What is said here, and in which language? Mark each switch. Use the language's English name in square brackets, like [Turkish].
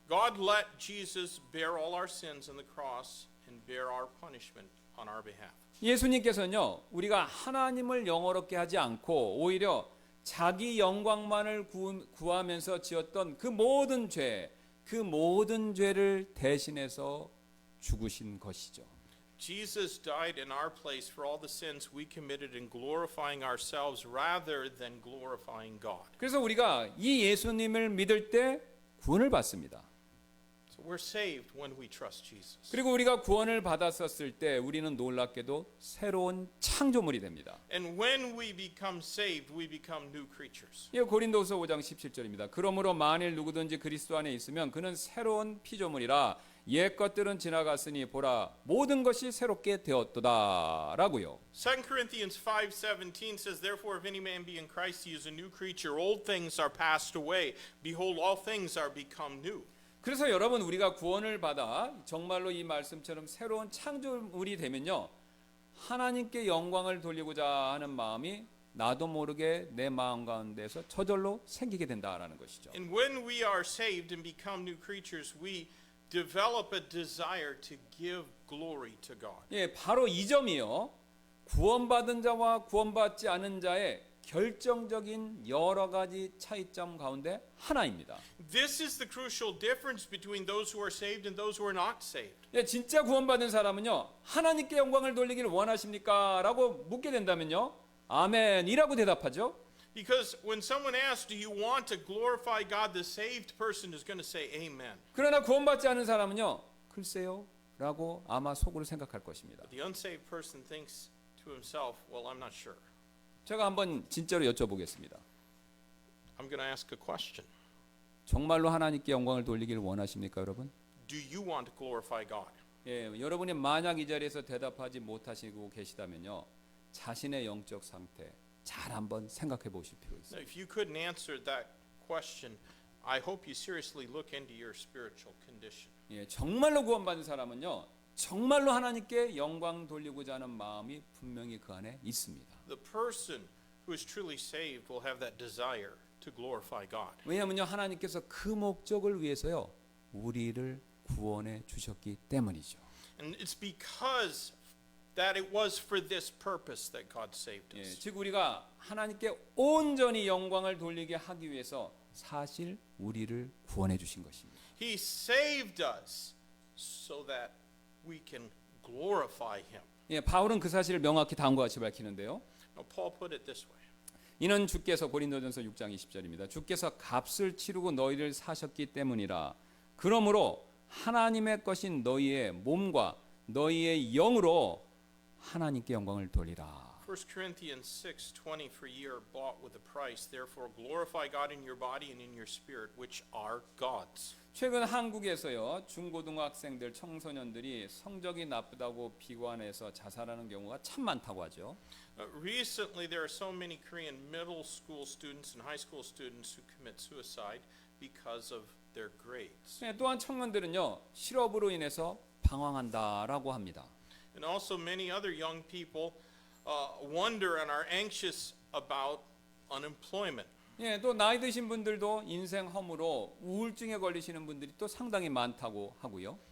[English] God let Jesus bear all our sins on the cross and bear our punishment on our behalf. [Korean] 예수님께서는요 우리가 하나님을 영어롭게 하지 않고 오히려 자기 영광만을 구하면서 지었던 그 모든 죄를 대신해서 죽으신 것이죠. [English] Jesus died in our place for all the sins we committed in glorifying ourselves rather than glorifying God. [Korean] 그래서 우리가 이 예수님을 믿을 때 구원을 받습니다. [English] So we're saved when we trust Jesus. [Korean] 그리고 우리가 구원을 받았었을 때 우리는 놀랍게도 새로운 창조물이 됩니다. [English] And when we become saved, we become new creatures. [Korean] 예, 고린도후서 5장 17절입니다. 그러므로 만일 누구든지 그리스도 안에 있으면 그는 새로운 피조물이라 옛 것들은 지나갔으니 보라 모든 것이 새롭게 되었도다라고요. [English] 2 Corinthians 5:17 says, Therefore, if any man be in Christ, he is a new creature. Old things are passed away. Behold, all things are become new. [Korean] 그래서 여러분 우리가 구원을 받아 정말로 이 말씀처럼 새로운 창조물이 되면요 하나님께 영광을 돌리고자 하는 마음이 나도 모르게 내 마음 가운데서 저절로 생기게 된다라는 것이죠. [English] And when we are saved and become new creatures, we develop a desire to give glory to God. [Korean] 예, 바로 이 점이요 구원받은 자와 구원받지 않은 자의 결정적인 여러 가지 차이점 가운데 하나입니다. [English] This is the crucial difference between those who are saved and those who are not saved. [Korean] 예, 진짜 구원받은 사람은요 하나님께 영광을 돌리기를 원하십니까? 라고 묻게 된다면요 아멘이라고 대답하죠. [English] Because when someone asks, do you want to glorify God, the saved person is going to say amen. [Korean] 그러나 구원받지 않은 사람은요 글쎄요 라고 아마 속으로 생각할 것입니다. [English] The unsaved person thinks to himself, well, I'm not sure. [Korean] 제가 한번 진짜로 여쭤보겠습니다. [English] I'm going to ask a question. [Korean] 정말로 하나님께 영광을 돌리기를 원하십니까 여러분? [English] Do you want to glorify God? [Korean] 예, 여러분이 만약 이 자리에서 대답하지 못하시고 계시다면요 자신의 영적 상태 잘 한번 생각해 보실 필요 [English] Now, [Korean] 있습니다. [English] if you couldn't answer that question, I hope you seriously look into your spiritual condition. [Korean] 예, 정말로 구원받은 사람은요, 정말로 하나님께 영광 돌리고자 하는 마음이 분명히 그 안에 있습니다. [English] The person who is truly saved will have that desire to glorify God. [Korean] 왜냐하면요, 하나님께서 그 목적을 위해서요, 우리를 구원해 주셨기 때문이죠. [English] And it's because that it was for this purpose that God saved [Korean] 예, [English] us. [Korean] 즉 우리가 하나님께 온전히 영광을 돌리게 하기 위해서 사실 우리를 구원해 주신 것입니다. [English] He saved us so that we can glorify Him. [Korean] 예, 바울은 그 사실을 명확히 다음과 같이 밝히는데요. [English] Now, Paul put it this way. [Korean] 이는 주께서 고린도전서 6장 20절입니다. 주께서 값을 치르고 너희를 사셨기 때문이라. 그러므로 하나님의 것인 너희의 몸과 너희의 영으로 하나님께 영광을 돌리라. [English] 1 Corinthians 6:20 For ye are bought with a price, therefore glorify God in your body and in your spirit, which are God's. [Korean] 최근 한국에서요, 중고등학생들, 청소년들이 성적이 나쁘다고 비관해서 자살하는 경우가 참 많다고 하죠. [English] Recently, there are so many Korean middle school students and high school students who commit suicide because of their grades. [Korean] 예, 또한 청년들은요, 실업으로 인해서 방황한다라고 합니다. [English] And also, many other young people wonder and are anxious about unemployment. [Korean] 예, 또 나이 드신 분들도 인생 허무로 우울증에 걸리시는 분들이 또 상당히 많다고 하고요.